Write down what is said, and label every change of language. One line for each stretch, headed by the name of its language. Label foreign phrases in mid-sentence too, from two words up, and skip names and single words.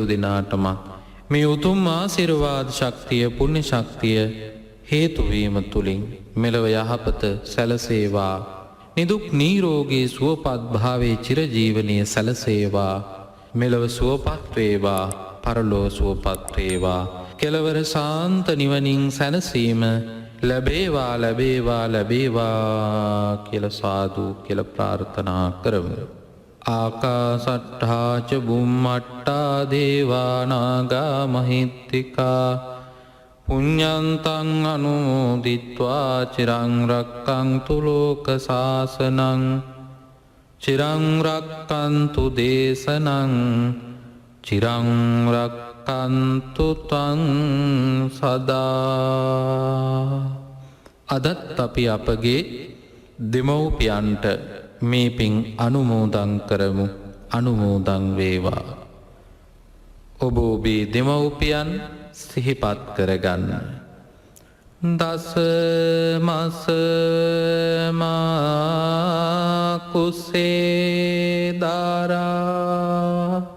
Sinhala: දෙනාටමත් මේ උතුම් ආශිර්වාද ශක්තිය පුණ්‍ය ශක්තිය හේතුවීම තුළින් මෙලොව යහපත සැලසේවා නිදුක් නිරෝගී සුවපත් භාවයේ චිරජීවනය සැලසේවා මෙලොව සුවපත් වේවා පරලෝ සුවපත් වේවා කෙලවර ශාන්ත නිවනින් සැනසීම ලැබේවා ලැබේවා ලැබේවා කියලා සාදු කියලා ප්‍රාර්ථනා කරමු.
Pali: ආකාසට්ඨා ච බුම්මට්ටා දේවා නාග මහිත්‍තිකා පුඤ්ඤන්තං අනුමෝදිත්වා චිරං රක්ඛන්තු ලෝක සාසනං චිරං රක්ඛන්තු දේශනං චිරං රක්ඛන්තු ත්වං සදා.
Sinhala: අදත් අපි අපගේ දෙමව්පියන්ට මේ පින් අනුමෝදන් කරමු. අනුමෝදන් වේවා. ඔබ ඔබේ දෙමව්පියන් සිහිපත් කරගන්න. දස මස මා කුසේ දාරා